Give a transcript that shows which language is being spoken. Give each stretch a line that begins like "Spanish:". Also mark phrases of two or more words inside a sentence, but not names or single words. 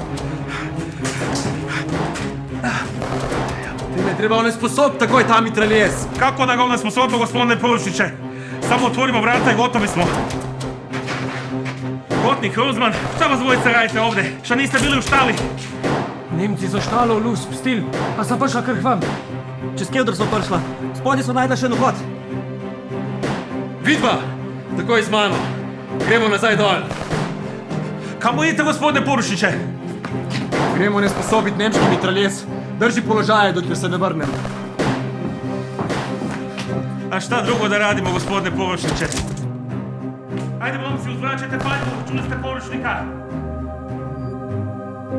Croatian: Ti me treba onesposobiti, tako je ta mitraljez. Kako da ga onesposobimo, gospodine poručniče? Samo otvorimo vrata i gotovi smo. Gotnik, Rozman, šta vas dvojica radite ovdje? Šta niste bili u štali?
Slovenian: Nemci so štalo lus pustili, a sem prišla kar k vam. Čez Kevdor so prišla. Spodnji so najdla še en vhod. Vidva, takoj z mano. Gremo nazaj dol.
Croatian: Kamo idete, gospodine poručniče?
Slovenian: Gremo nesposobiti nemški mitraljez. Drži položaje, dokler se ne vrnem.
Croatian: A šta drugo da radimo, gospodine poručniče? Ajde, momci, uzvraćajte paljbu, čuli ste poručnika.